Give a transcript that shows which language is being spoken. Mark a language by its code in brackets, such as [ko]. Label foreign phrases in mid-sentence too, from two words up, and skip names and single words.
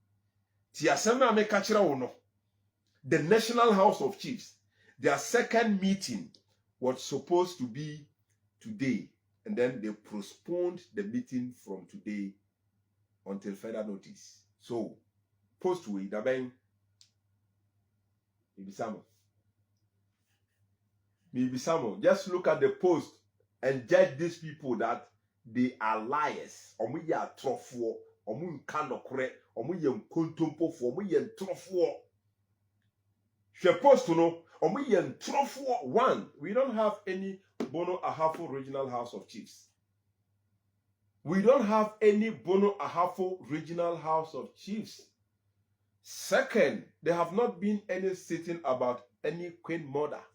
[en] The National House of Chiefs, their second meeting was supposed to be today, and then they postponed the meeting from today until further notice. So, post we maybe some. Just look at the post and judge these people that they are liars. [ak] Omu ya trofo, omu nkanokre, omu ye nkontompo fo, omu ye trofo. [en] She post no, [ak] omu ye trofo. [en] One, we don't have any Bono Ahafo Regional House of Chiefs. We don't have any Bono Ahafo Regional House of Chiefs. Second, there have not been any sitting about any Queen Mother.